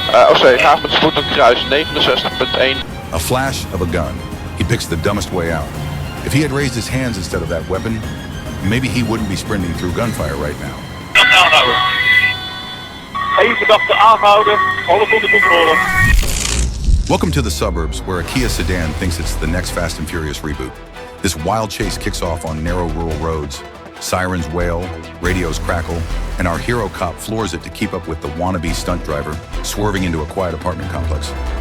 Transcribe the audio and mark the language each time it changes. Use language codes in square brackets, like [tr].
[nl] OC, graag met spoed op kruis, 69.1. [en] A flash of a gun. He picks the dumbest way out. If he had raised his hands instead of that weapon, maybe he wouldn't be sprinting through gunfire right now. [nl] Eén verdachte aangehouden, alles onder controle. [en] Welcome to the suburbs, where a Kia sedan thinks it's the next Fast and Furious reboot. This wild chase kicks off on narrow rural roads. Sirens wail, radios crackle, and our hero cop floors it to keep up with the wannabe stunt driver, swerving into a quiet apartment complex.